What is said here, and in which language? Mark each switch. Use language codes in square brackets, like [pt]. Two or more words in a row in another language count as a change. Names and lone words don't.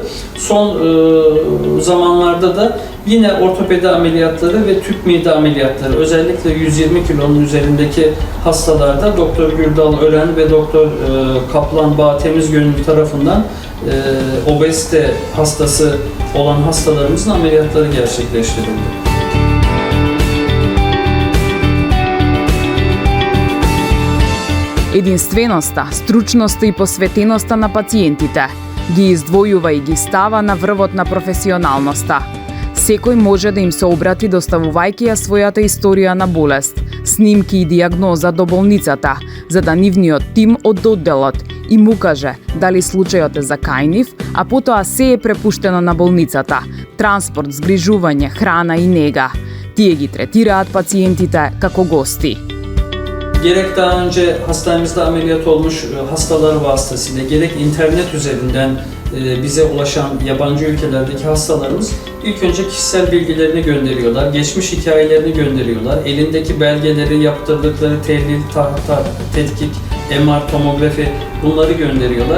[tr] Son zamanlarda da yine ortopedi ameliyatları ve tüp mide ameliyatları, özellikle 120 kilonun üzerindeki hastalarda Doktor Gürdal Ören ve Doktor Kaplan Bağ Temizgönül tarafından obezite hastası olan hastalarımızın ameliyatları gerçekleştirildi. [mk] Единственоста, стручноста и посветеноста на пациентите ги издвојува и ги става на врвот на професионалноста. Секој може да им се обрати доставувајќи ја својата историја на болест, снимки и диагноза до болницата, за да нивниот тим од одделот и му каже дали случајот е за кај нив, а потоа се е препуштено на болницата, транспорт, згрижување, храна и нега. Тие ги третираат пациентите како гости. [tr] Gerek daha önce hastanemizde ameliyat olmuş hastalar vasıtasıyla, gerek internet üzerinden bize ulaşan yabancı ülkelerdeki hastalarımız ilk önce kişisel bilgilerini gönderiyorlar, geçmiş hikayelerini gönderiyorlar, elindeki belgeleri, yaptırdıkları tehlil, tetkik, MR, tomografi bunları gönderiyorlar.